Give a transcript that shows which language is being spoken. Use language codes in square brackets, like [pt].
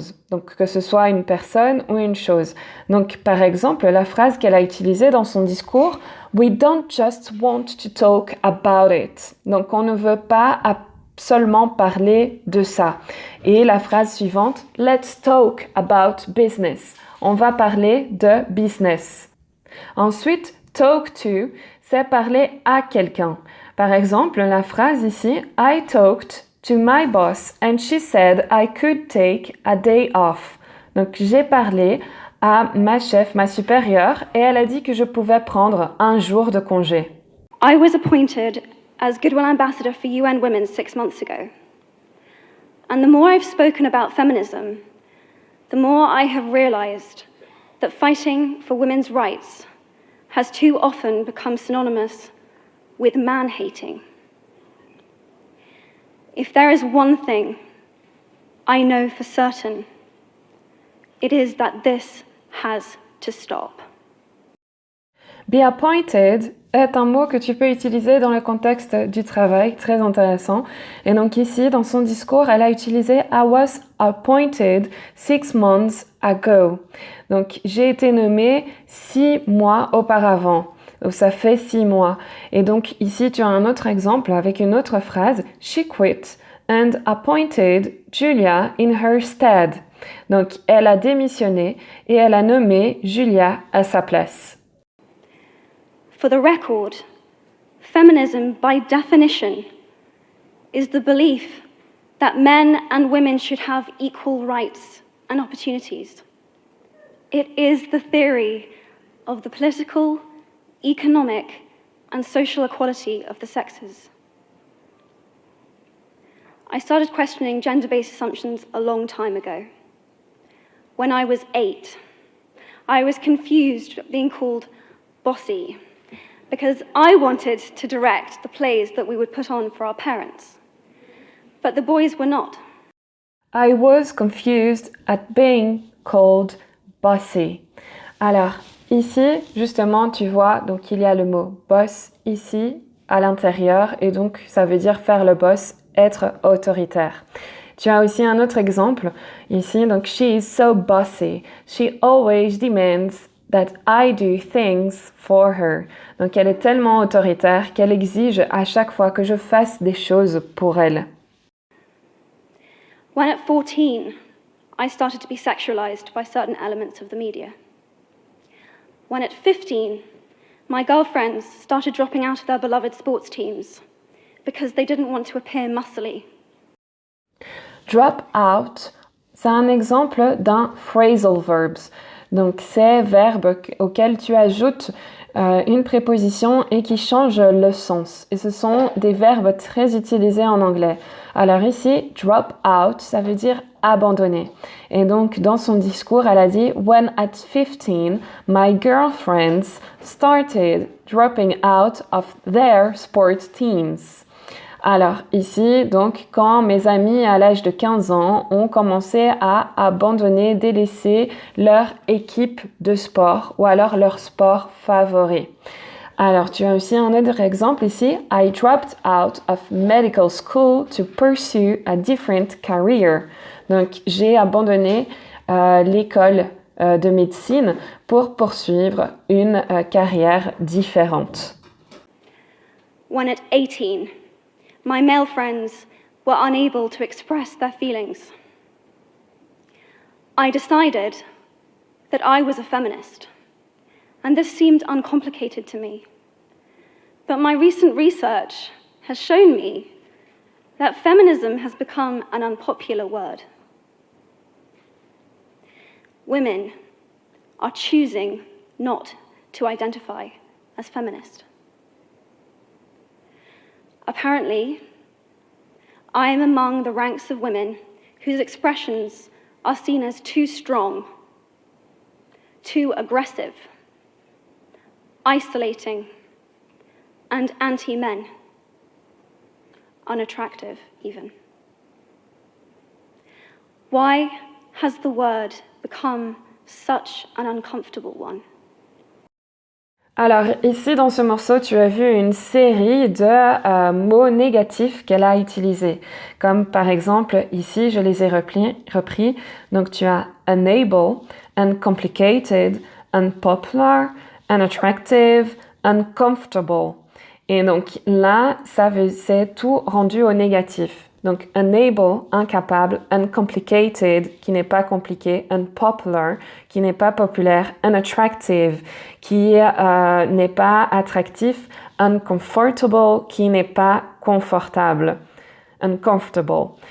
[fr] Donc que ce soit une personne ou une chose. Donc par exemple, la phrase qu'elle a utilisée dans son discours, [en] We don't just want to talk about it. [fr] Donc on ne veut pas seulement parler de ça. Et la phrase suivante, [en] Let's talk about business. [fr] On va parler de business. Ensuite, talk to, c'est parler à quelqu'un. Par exemple, la phrase ici, [en] I talked to my boss and she said I could take a day off. [fr] Donc j'ai parlé à ma chef, ma supérieure, et elle a dit que je pouvais prendre un jour de congé. [en] I was appointed as Goodwill Ambassador for UN Women 6 months ago. And the more I've spoken about feminism, the more I have realized that fighting for women's rights has too often become synonymous with man-hating. If there is one thing I know for certain, it is that this has to stop. [fr] Be appointed est un mot que tu peux utiliser dans le contexte du travail, très intéressant. Et donc ici, dans son discours, elle a utilisé [en] I was appointed 6 months ago. [fr] Donc j'ai été nommée 6 mois auparavant. Donc ça fait 6 mois. Et donc ici, tu as un autre exemple avec une autre phrase. [en] She quit and appointed Julia in her stead. [fr] Donc elle a démissionné et elle a nommé Julia à sa place. [en] For the record, feminism, by definition, is the belief that men and women should have equal rights and opportunities. It is the theory of the political, economic, and social equality of the sexes. I started questioning gender-based assumptions a long time ago. When I was 8, I was confused being called bossy because I wanted to direct the plays that we would put on for our parents. But the boys were not. I was confused at being called bossy. [fr] Alors, ici, justement, tu vois, donc il y a le mot boss ici, à l'intérieur, et donc ça veut dire faire le boss, être autoritaire. Tu as aussi un autre exemple ici, donc [en] she is so bossy. She always demands that I do things for her. [fr] Donc elle est tellement autoritaire qu'elle exige à chaque fois que je fasse des choses pour elle. [en] When at 14, I started to be sexualized by certain elements of the media. When at 15, my girlfriends started dropping out of their beloved sports teams because they didn't want to appear muscly. [fr] Drop out, c'est un exemple d'un phrasal verbs. Donc, c'est verbe auquel tu ajoutes une préposition et qui change le sens. Et ce sont des verbes très utilisés en anglais. Alors ici, drop out, ça veut dire abandonner. Et donc, dans son discours, elle a dit « [en] When at 15, my girlfriends started dropping out of their sports teams ». [fr] Alors ici, donc, quand mes amis à l'âge de 15 ans ont commencé à abandonner, délaisser leur équipe de sport ou alors leur sport favori. Alors, tu as aussi un autre exemple ici. [en] I dropped out of medical school to pursue a different career. [fr] Donc, j'ai abandonné l'école de médecine pour poursuivre une carrière différente. [en] When at 18, my male friends were unable to express their feelings. I decided that I was a feminist, and this seemed uncomplicated to me. But my recent research has shown me that feminism has become an unpopular word. Women are choosing not to identify as feminist. Apparently, I am among the ranks of women whose expressions are seen as too strong, too aggressive, isolating, and anti-men, unattractive even. Why has the word become such an uncomfortable one? [fr] Alors ici dans ce morceau, tu as vu une série de mots négatifs qu'elle a utilisés. Comme par exemple, ici, je les ai repris. Donc tu as unable, uncomplicated, unpopular, unattractive, uncomfortable. Et donc là, c'est tout rendu au négatif. Donc unable, incapable, uncomplicated, qui n'est pas compliqué, unpopular, qui n'est pas populaire, unattractive, qui n'est pas attractif, uncomfortable, qui n'est pas confortable, uncomfortable.